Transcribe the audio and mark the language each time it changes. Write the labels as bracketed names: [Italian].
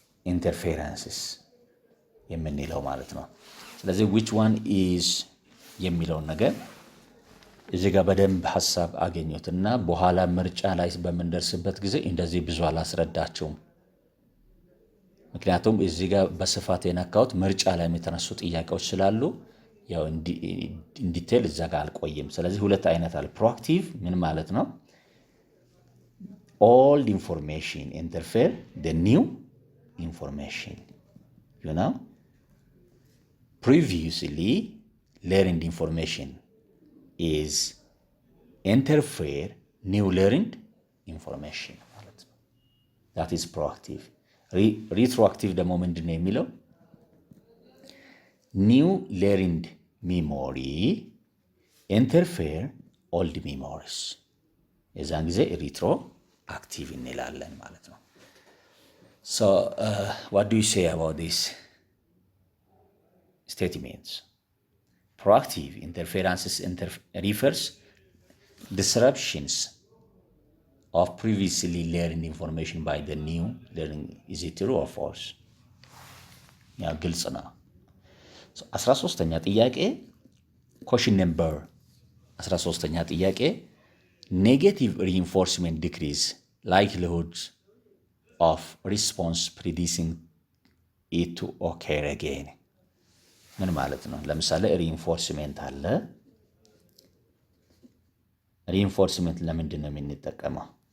[Amharic] ኢንተርፌረንስስ የምንለው ማለት ነው። ስለዚህ [English] which one is [Amharic] የሚለውን ነገር እዚህ ጋር በደንብ ሐሳብ አገኙትና በኋላ ምርጫ ላይ በምንደርስበት ጊዜ እንደዚህ ብዙ አላስረዳቸውም። ምክንያቱም እዚህ ጋር በስፋት የነካሁት ምርጫ ላይ የተነሱ ጥያቄዎች ስላሉ ያው ኢንዲቴል እዛ ጋር አልቆይም። ስለዚህ ሁለት አይነት አለ። ፕሮአክቲቭ ምን ማለት ነው? [English] old information interfere the new information, you know, previously learned information is interfere new learned information [Amharic] ማለት ነው። [English] that is proactive. [Amharic] retroactive ደግሞ ምንድን ነው የሚለው? [English] new learned memory interfere old memories፣ [Amharic] የዛን ጊዜ retroactive እንላለን ማለት ነው። [English] so what do you say about this statements? Proactive interferences refers disruptions of previously learned information by the new learning. Is it true or false? [Amharic] ያ ግልጽ ነው። 13ኛ ጥያቄ [English] question number [Amharic] 13ኛ ጥያቄ [English] negative reinforcement decrease likelihood of response predicting it to occur again. [Amharic] ምን ማለት ነው? ለምሳሌ ሪኢንፎርስሜንት አለ። ሪኢንፎርስሜንት ለምንድን ነው የምንጠቀመው?